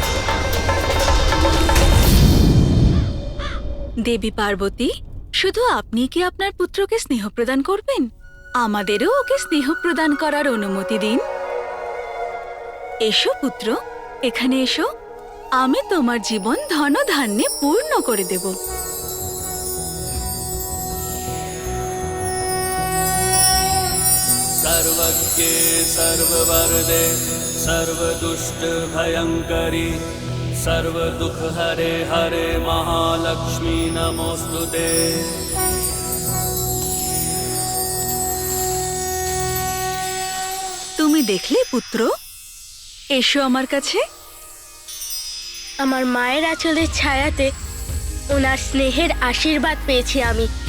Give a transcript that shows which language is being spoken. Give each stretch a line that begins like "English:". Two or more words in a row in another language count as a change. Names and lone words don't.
Bangla: দেবী পার্বতী, শুধু আপনি কি আপনার পুত্রকে স্নেহ প্রদান করবেন? আমাদেরও ওকে স্নেহ প্রদান করার অনুমতি দিন। এসো পুত্র, এখানে এসো। আমি তোমার জীবন ধনধান্যে পূর্ণ করে দেব।
Sanskrit: सर्वज्ञे सर्ववरदे सर्वदुष्टभयङ्करी सर्वदुःखहरे हरे महालक्ष्मी नमोऽस्तुते।
Bangla: তুমি দেখলে পুত্র? এসো আমার কাছে। আমার মায়ের আঁচলের ছায়াতে ওনার স্নেহের আশীর্বাদ পেয়েছি আমি।